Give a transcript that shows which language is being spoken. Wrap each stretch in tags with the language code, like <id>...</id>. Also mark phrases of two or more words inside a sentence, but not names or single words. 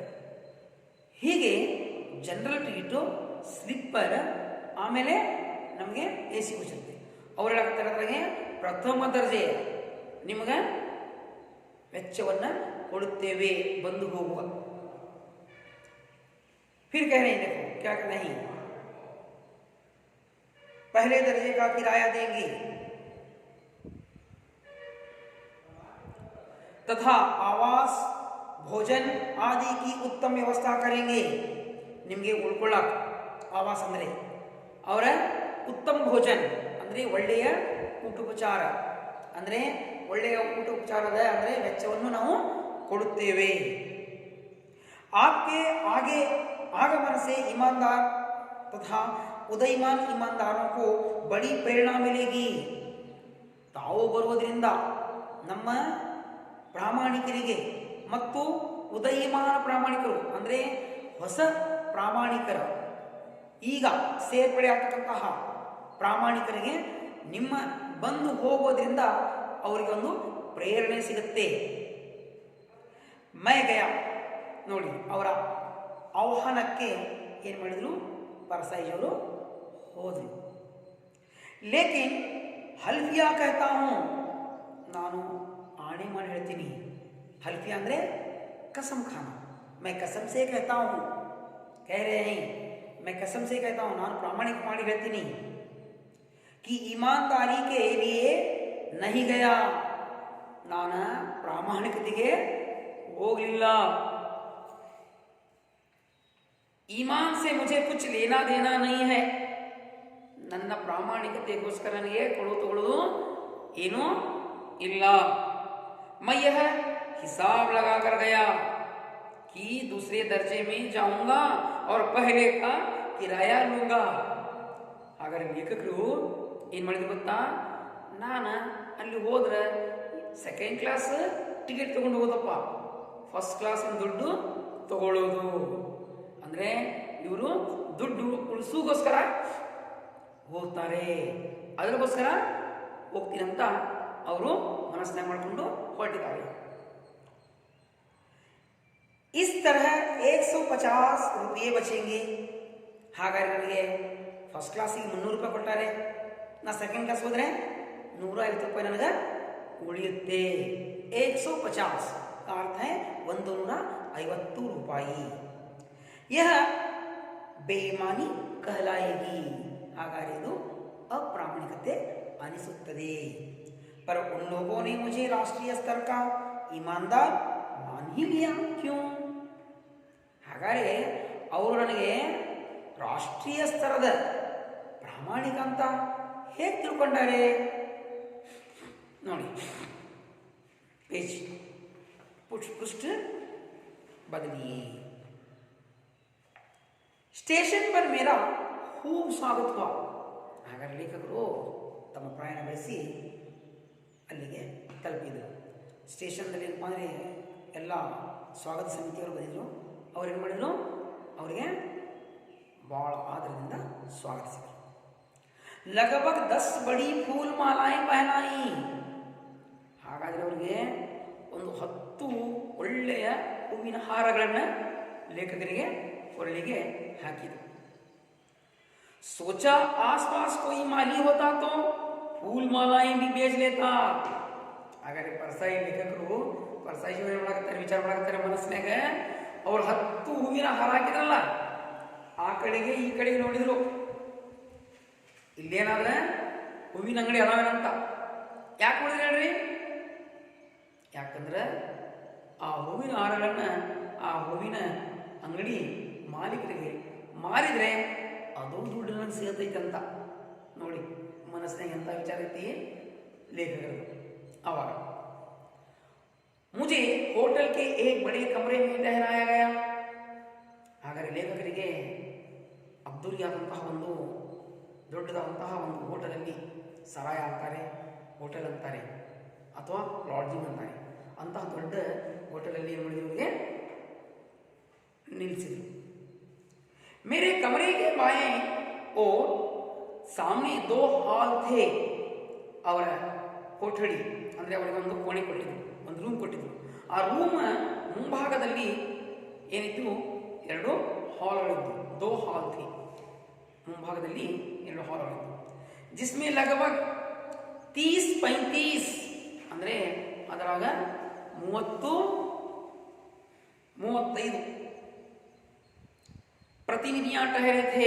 <kn>ಹೀಗೆ ಜನರಲ್ ಟಿಕೆಟು, ಸ್ಲಿಪ್ಪರ್, ಆಮೇಲೆ ನಮಗೆ AC ಕೋಚ್ ಇರುತ್ತೆ. ಅವ್ರು ಹೇಳಾಕತ್ತಾರೆ ಅದ್ರಾಗೆ ಪ್ರಥಮ ದರ್ಜೆ ನಿಮಗೆ ವೆಚ್ಚವನ್ನು ಕೊಡುತ್ತೇವೆ ಬಂದು ಹೋಗುವ.</kn> <hi>फिर कह रहे हैं, देखो क्या नहीं, पहले दर्जे का किराया देंगे तथा आवास, भोजन आदि की उत्तम व्यवस्था करेंगे.</hi> <kn>ನಿಮಗೆ ಉಳ್ಕೊಳ್ಳಕ್ಕೆ ಆವಾಸ ಅಂದರೆ ಅವರ ಉತ್ತಮ ಭೋಜನ ಅಂದರೆ ಒಳ್ಳೆಯ ಊಟೋಪಚಾರ, ಅಂದರೆ ಒಳ್ಳೆಯ ಊಟೋಪಚಾರದ ಅಂದರೆ ವೆಚ್ಚವನ್ನು ನಾವು ಕೊಡುತ್ತೇವೆ.</kn> <hi>आपके आगे आगमन से ईमानदार तथा उदयमान ईमानदारों को बड़ी प्रेरणा मिलेगी.</hi> <kn>ತಾವು ಬರುವುದರಿಂದ ನಮ್ಮ ಪ್ರಾಮಾಣಿಕರಿಗೆ ಮತ್ತು ಉದಯಮಾನ ಪ್ರಾಮಾಣಿಕರು ಅಂದರೆ ಹೊಸ ಪ್ರಾಮಾಣಿಕರ, ಈಗ ಸೇರ್ಪಡೆ ಆಗ್ತಕ್ಕಂತಹ ಪ್ರಾಮಾಣಿಕರಿಗೆ ನಿಮ್ಮ ಬಂದು ಹೋಗೋದ್ರಿಂದ ಅವರಿಗೆ ಒಂದು ಪ್ರೇರಣೆ ಸಿಗುತ್ತೆ.</kn> <hi>मैं गया</hi> <kn>ನೋಡಿ, ಅವರ ಆಹ್ವಾನಕ್ಕೆ ಏನು ಮಾಡಿದರು, ಪರಸಾಯಿಜವರು ಹೋದರು.</kn> <hi>लेकिन हल्फ़िया कहता हूँ,</hi> <kn>ನಾನು ಆಣೆ ಮಾಡಿ ಹೇಳ್ತೀನಿ. ಹಲ್ಫಿಯಾ ಅಂದರೆ</kn> <hi>कसम खाना. मैं कसम से कहता हूँ, कह रहे हैं, मैं कसम से कहता हूँ,</hi> <kn>ನಾನು ಪ್ರಾಮಾಣಿಕ ಮಾಡಿ ಹೇಳ್ತೀನಿ</kn> <hi>कि ईमानदारी के लिए नहीं गया,</hi> <kn>ನಾನು ಪ್ರಾಮಾಣಿಕತೆಗೆ ಹೋಗಲಿಲ್ಲ.</kn> <hi>ईमान से मुझे कुछ लेना देना नहीं है.</hi> <kn>ನನ್ನ ಪ್ರಾಮಾಣಿಕತೆಗೋಸ್ಕರ ನನಗೆ ತಗೊಳ್ಳೋದು ಏನೂ ಇಲ್ಲ.</kn> <hi>मैं यह हिसाब लगा कर गया कि दूसरे दर्जे में जाऊंगा और पहले का किराया लूंगा.</hi> <kn>ಹಾಗಾದ್ರೆ ಲೇಖಕರು ಏನು ಮಾಡಿದ್ರು ಗೊತ್ತಾ, ನಾನು ಅಲ್ಲಿ ಹೋದ್ರೆ ಸೆಕೆಂಡ್ ಕ್ಲಾಸ್ ಟಿಕೆಟ್ ತಗೊಂಡು ಹೋಗೋದಪ್ಪ, ಫಸ್ಟ್ ಕ್ಲಾಸಿನ ದುಡ್ಡು ತಗೊಳ್ಳೋದು. ಅಂದರೆ ಇವರು ದುಡ್ಡು ಉಳಿಸೋಗೋಸ್ಕರ ಹೋಗ್ತಾರೆ, ಅದಕ್ಕೋಸ್ಕರ ಹೋಗ್ತೀನಂತ ಅವರು ಮನಸ್ಸನ್ನ ಮಾಡಿಕೊಂಡು ಹೊರಟಿದ್ದಾರೆ.</kn> <hi>इस तरह 150 रुपये बचेंगे.</hi> <kn>ಹಾಗಾದ್ರೆ ನನಗೆ ಫಸ್ಟ್ ಕ್ಲಾಸಿಗೆ 300 ರೂಪಾಯಿ ಕೊಟ್ಟಾರೆ, ನಾ ಸೆಕೆಂಡ್ ಕ್ಲಾಸ್ ಹೋದರೆ 150 ರೂಪಾಯಿ ನನಗೆ ಉಳಿಯುತ್ತೆ.</kn> <hi>150 का अर्थ है 150 ರೂಪಾಯಿ. यह ಬೇಯಿಮಾನಿ कहलाएगी.</hi> <kn>ಹಾಗಾದ್ರೆ ಇದು ಅಪ್ರಾಮಾಣಿಕತೆ ಅನಿಸುತ್ತದೆ.</kn> <hi>पर उन लोगों ने मुझे राष्ट्रीय स्तर का ईमानदार मान ही लिया, क्यों?</hi> <kn>ಹಾಗಾದರೆ ಅವರು ನನಗೆ ರಾಷ್ಟ್ರೀಯ ಸ್ತರದ ಪ್ರಾಮಾಣಿಕ ಅಂತ ಹೇಗೆ ತಿಳ್ಕೊಂಡಾರೆ ನೋಡಿ.</kn> <hi>पेज पृष्ठ बदलिए. स्टेशन पर मेरा खूब स्वागत हुआ.</hi> <kn>ಹಾಗಾದ್ರೆ ಲೇಖಕರು ತಮ್ಮ ಪ್ರಯಾಣ ಬೆಳೆಸಿ ಅಲ್ಲಿಗೆ ತಲುಪಿದರು. ಸ್ಟೇಷನ್ದಲ್ಲಿ ಏನಪ್ಪ ಅಂದರೆ ಎಲ್ಲ ಸ್ವಾಗತ ಸಮಿತಿಯವರು ಬಂದಿದ್ದರು. ಅವ್ರೇನು ಮಾಡಿದರು, ಅವರಿಗೆ ಭಾಳ ಆದರದಿಂದ ಸ್ವಾಗತಿಸಿದರು.</kn> <hi>लगभग 10 बड़ी फूल मालाएं पहनाई.</hi> <kn>ಹಾಗಾದ್ರೆ ಹಾಗಾದರೆ ಅವರಿಗೆ ಒಂದು 10 ಒಳ್ಳೆಯ ಹೂವಿನ ಹಾರಗಳನ್ನು ಲೇಖಕರಿಗೆ ಕೊರಳಿಗೆ ಹಾಕಿದರು.</kn> <hi>सोचा आसपास कोई माली होता तो फूल मालाएं भी बेच लेता.</hi> <kn>ಹಾಗಾದ್ರೆ ಪರ್ಸಾಯಿ ಲೇಖಕರು ಪರ್ಸಾಯಿ ಏನು ಮಾಡಕತ್ತಾರೆ, ವಿಚಾರ ಮಾಡಕತ್ತಾರೆ ಮನಸ್ಸಿನಾಗ. ಅವ್ರು 10 ಹೂವಿನ ಹಾರ ಹಾಕಿದ್ರಲ್ಲ, ಆ ಕಡೆಗೆ ಈ ಕಡೆಗೆ ನೋಡಿದ್ರು, ಇಲ್ಲೇನಾದ್ರೆ ಹೂವಿನ ಅಂಗಡಿ ಅದಾವೇನಂತ. ಯಾಕೆ ನೋಡಿದ್ರಿ ಹೇಳ್ರಿ? ಯಾಕಂದ್ರೆ ಆ ಹೂವಿನ ಹಾರಗಳನ್ನ ಆ ಹೂವಿನ ಅಂಗಡಿ ಮಾಲೀಕರಿಗೆ ಮಾರಿದ್ರೆ ಅದು ದುಡ್ಡು ನನಗೆ ಸಿಗತೈತಂತ. ನೋಡಿ ಮನಸ್ಸಿನಾಗ ಎಂಥ ವಿಚಾರ ಐತಿ ಲೇಖಕರು.</kn> <hi>आवारा मुझे होटल के एक बड़े कमरे में ठहराया गया.</hi> <kn>ಹಾಗಾದರೆ ಲೇಖಕರಿಗೆ ಅದ್ದೂರಿಯಾದಂತಹ ಒಂದು ದೊಡ್ಡದಾದಂತಹ ಒಂದು ಹೋಟೆಲಲ್ಲಿ, ಸರಾಯ ಅಂತಾರೆ, ಹೋಟೆಲ್ ಅಂತಾರೆ ಅಥವಾ ಲಾಡ್ಜಿಂಗ್ ಅಂತಾರೆ, ಅಂತಹ ದೊಡ್ಡ ಹೋಟೆಲಲ್ಲಿ ಏನು ಮಾಡಿದವರಿಗೆ ನಿಲ್ಲಿಸಿದರು.</kn> <hi>मेरे कमरे के बाएं और सामने 2 हाल थे.</hi> <kn>ಅವರ ಕೊಠಡಿ ಅಂದರೆ ಅವರಿಗೆ ಒಂದು ಕೋಣೆ ಕೊಟ್ಟಿದ್ರು, ಒಂದು ರೂಮ್ ಕೊಟ್ಟಿದ್ರು. ಆ ರೂಮ್ ಮುಂಭಾಗದಲ್ಲಿ ಏನಿತ್ತು, 2 ಹಾಲ್ಗಳಿದ್ದು. 2</kn> <hi>हाल थी,</hi> <kn>ಮುಂಭಾಗದಲ್ಲಿ 2 ಹಾಲ್ಗಳಿದ್ದು.</kn> <hi>जिसमें लगभग 30-35</hi> <kn>ಅಂದರೆ ಅದರಾಗ</kn> <hi>30-35 प्रतिनिधि ठहरे थे.</hi>